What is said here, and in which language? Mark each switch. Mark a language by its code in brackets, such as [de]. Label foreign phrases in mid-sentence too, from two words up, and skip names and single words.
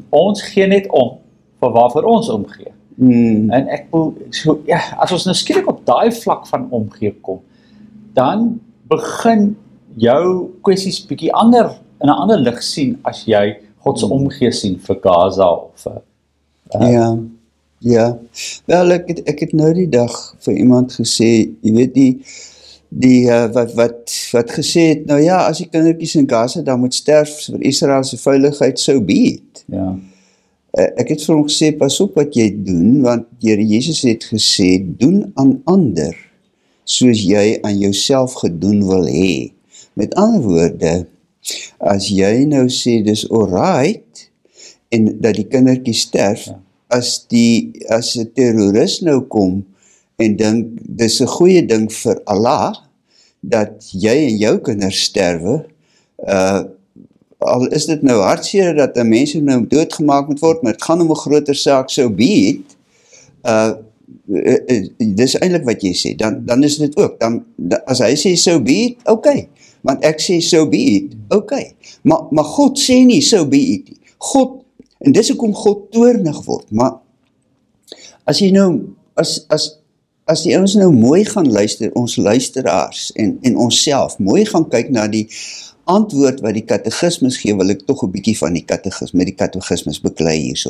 [af] Ons gee net om vir waarvoor ons omgee. En ek wil, as ons nou skielik op daai vlak van omgee kom, dan begin jou kwessies bietjie in 'n ander lig sien as jy God se omgee sien vir Gaza of Wel, ek het nou die dag vir iemand gesê, jy weet wat gesê het, nou ja, as die kindertjies in Gaza dan moet sterf vir Israel se veiligheid, [en] so be it. [af] Ek het vir hom gesê, pas op wat jy doen, want Here Jesus het gesê, doen aan ander, soos jy aan jouself gedoen wil hê. Met ander woorde, as jy nou sê, dis alright, en dat die kindertjie sterf, as 'n terrorist nou kom, en dink, dis 'n goeie ding vir Allah, dat jy en jou kinders sterwe, al is dit nou hartseer dat mense nou doodgemaak moet word, maar het gaan om 'n groter saak, [en] so be it, [af] dis eintlik wat jy sê, dan is dit ook, as hy sê [en] so be it, [af] okay, want ek sê [en] so be it, [af] okay, maar God sê nie [en] so be it, [af] God, en dis hoekom God toornig word, maar as jy nou, as die ouens nou mooi gaan luister, ons luisteraars en ons self, mooi gaan kyk na die antwoord wat die katekismes gee, wil ek toch 'n bietjie van die katekismes beklei hierso.